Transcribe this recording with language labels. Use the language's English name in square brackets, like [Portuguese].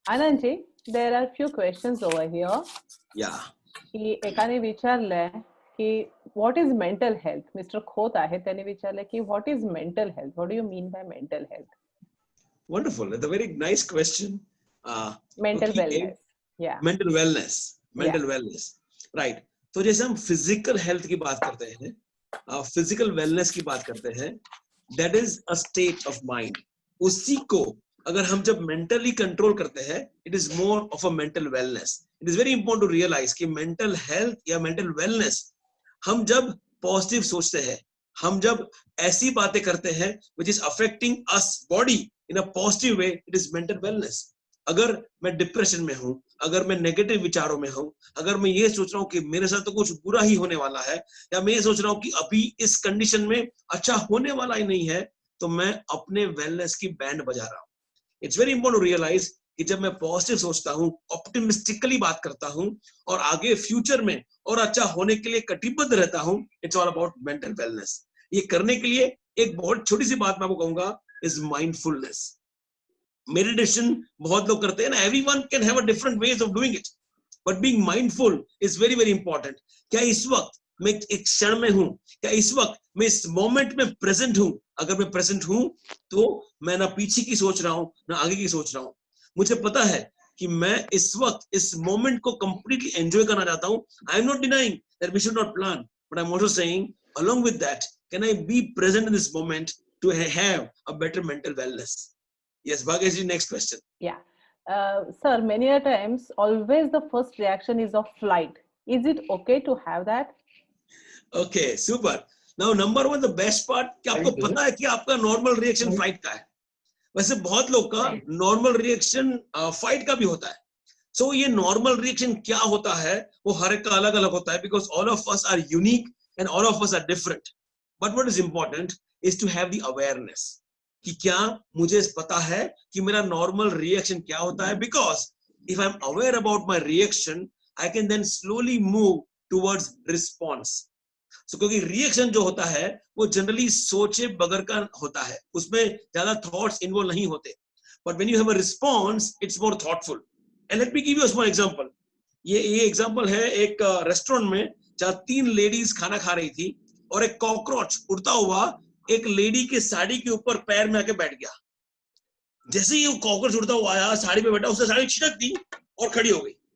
[English] Anandji, there are few questions over here. Yeah. [Marathi] की एकाने विचारलंय की [English] what is mental health? [Marathi] Mister Khot आहे, त्यांनी विचारलंय की [English] what is mental health? What do you mean by mental health? Wonderful. That's a very nice question. Mental [Hindi] क्योंकि [English] wellness. Yeah. Mental wellness. Right. [Hindi] तो जैसे हम physical health की बात करते हैं, physical wellness की बात करते हैं, [English] that is a state of mind. [Hindi] उसी को अगर हम जब mentally control करते हैं, [English] it is more of a mental wellness. It is very important to realize कि mental health या mental wellness, हम जब positive सोचते हैं, [Hindi] हम जब ऐसी बातें करते हैं [English] which is affecting us body in a positive way, it is mental wellness. [Hindi] अगर मैं डिप्रेशन में हूं, अगर मैं नेगेटिव विचारों में हूं, अगर मैं ये सोच रहा हूं कि मेरे साथ तो कुछ बुरा ही होने वाला है, या मैं ये सोच रहा हूं कि अभी इस कंडीशन में अच्छा होने वाला ही नहीं है, तो मैं अपने वेलनेस की बैंड बजा रहा हूं. [English] it's very important to realise [Hindi] कि जब मैं पॉजिटिव सोचता हूं, ऑप्टिमिस्टिकली बात करता हूं और आगे फ्यूचर में और अच्छा होने के लिए कटिबद्ध रहता हूं, [English] It's all about mental wellness. [Hindi] ये करने के लिए एक बहुत छोटी सी बात मैं आपको कहूंगा, इज माइंडफुलनेस. मेडिटेशन बहुत लोग करते हैं ना, [English] Everyone can have a different ways of doing it, but being mindful is very very important. [Hindi] क्या इस वक्त मैं एक क्षण में हूं? क्या इस वक्त मैं इस मोमेंट में प्रेजेंट हूं? अगर मैं प्रेजेंट हूं तो मैं ना पीछे की सोच रहा हूं ना आगे की सोच रहा हूं. मुझे पता है कि मैं इस वक्त इस मोमेंट को कंप्लीटली एंजॉय करना चाहता हूं. [English] I am not denying that we should not plan, but I am also saying along with that, can I be present in this moment to have a better mental wellness? Yes, Bhageshji, next question. Yeah. Sir, many a times, always the first reaction is of flight. Is it okay to have that? Okay, super. Now, number one, the best part, [Hindi] कि आपको पता है कि आपका normal reaction flight का है. वैसे बहुत लोग का normal reaction fight का भी होता है. [English] So, [Hindi] ये normal reaction क्या होता है, वो हर एक का अलग अलग होता है, [English] because all of us are unique and all of us are different. But what is important is to have the awareness. [Hindi] कि क्या मुझे पता है कि मेरा normal reaction क्या होता है, [English] because if I'm aware about my reaction, I can then slowly move towards response. [Hindi] So क्योंकि reaction जो होता है वो generally सोचे बगैर का होता है, उसमें ज्यादा thoughts involve नहीं होते. [English] But when you have a response, it's more thoughtful. And let me give you a small example. [Hindi] ये example है एक restaurant में जहाँ 3 लेडीज खाना खा रही थी और एक कॉकरोच उड़ता हुआ एक लेडी के साड़ी के ऊपर पैर में आके बैठ गया. जैसे ही वो कॉकरोच उड़ता हुआ आया, साड़ी पे बैठा, उसने साड़ी छिड़क दी और खड़ी हो गई.